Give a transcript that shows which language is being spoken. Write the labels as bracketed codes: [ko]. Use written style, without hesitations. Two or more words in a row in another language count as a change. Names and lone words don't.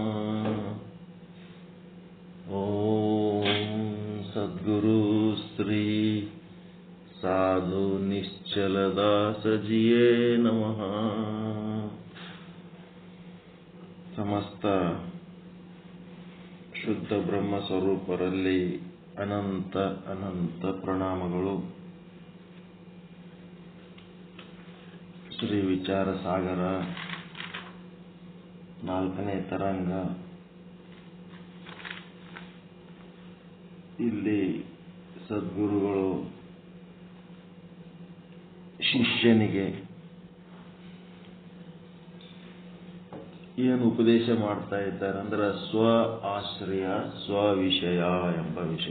[sa] ओम सद्गुरु श्री साधु निश्चलदास जिये नमः. [kn] ಸಮಸ್ತ ಶುದ್ಧ ಬ್ರಹ್ಮ ಸ್ವರೂಪರಲ್ಲಿ ಅನಂತ ಅನಂತ ಪ್ರಣಾಮಗಳು. ಶ್ರೀ ವಿಚಾರ ಸಾಗರ 4ನೇ ತರಂಗ. ಇಲ್ಲಿ ಸದ್ಗುರುಗಳು ಶಿಷ್ಯನಿಗೆ ಏನು ಉಪದೇಶ ಮಾಡ್ತಾ ಇದ್ದಾರೆ ಅಂದ್ರೆ ಸ್ವ ಆಶ್ರಯ ಸ್ವ ವಿಷಯ ಎಂಬ ವಿಷಯ.